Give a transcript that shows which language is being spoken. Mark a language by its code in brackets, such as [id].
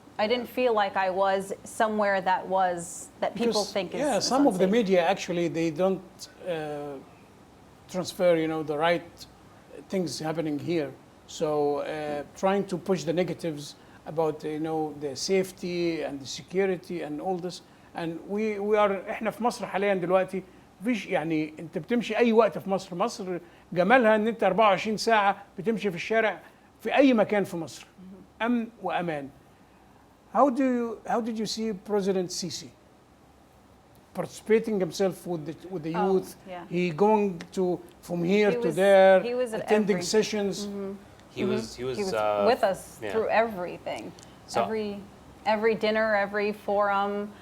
[en] I didn't feel like I was somewhere that people think is yeah, some of the media actually, they don't transfer, the right things happening here. So trying to push the negatives about, the safety and the security and all this. [ar] And احنا في مصر حاليا دلوقتي مفيش، يعني انت بتمشي اي وقت في مصر جمالها ان انت 24 ساعة بتمشي في الشارع في اي مكان في مصر. امن وامان. [en] How did you see President Sisi participating himself with the youth? Yeah. He going from here to there, he was attending sessions. He was with us through everything. So every dinner, every forum.